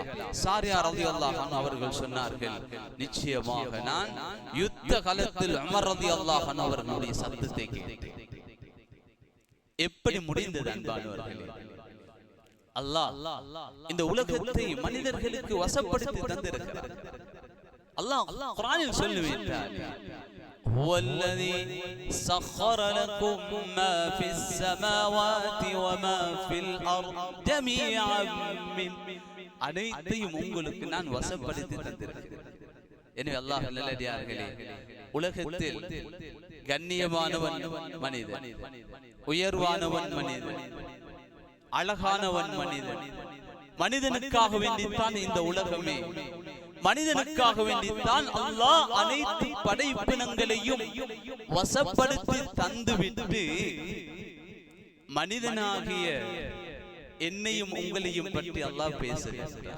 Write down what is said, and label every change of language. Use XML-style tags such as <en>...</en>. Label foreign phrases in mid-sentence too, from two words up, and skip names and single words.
<ta>சாரியா</ta> <ar>رضي الله عنه</ar> <ta>அவர்கள் சொன்னார்கள், நிச்சயமாக நான் யுத்த காலத்தில் உமர்</ta> <ar>رضي الله عنه</ar> <ta>அவர்களுடைய சத்தத்தை கேட்டேன். எப்படி முடிந்தது அன்பானவர்களே? அல்லாஹ் இந்த உலகத்தை மனிதர்களுக்கு வசப்படுத்தி தந்திருக்கிறார். அல்லாஹ் குர்ஆனில் சொல்லுகிறார்,</ta> <ar>هو الذي سخر لكم ما في السماوات وما في الأرض جميعا من</ar> <ta>அனைத்தையும் உங்களுக்கு நான் வசப்படுத்தி தந்திருக்கிறேன். எனவே அல்லாஹ் நல்லடியார்களே, உலகத்தில் கண்ணியமானவன் மனிதன், உயர்வானவன் மனிதன், அழகானவன் மனிதன். மனிதனுக்காக வேண்டித்தான் இந்த உலகமே, மனிதனுக்காக வேண்டித்தான் அல்லாஹ் அனைத்து படைப்பினங்களையும் வசப்படுத்தி தந்துவிட்டு மனிதனாகிய என்னையும் உங்களையும் பற்றி அல்லாஹ் பேசுகிறார்.</ta>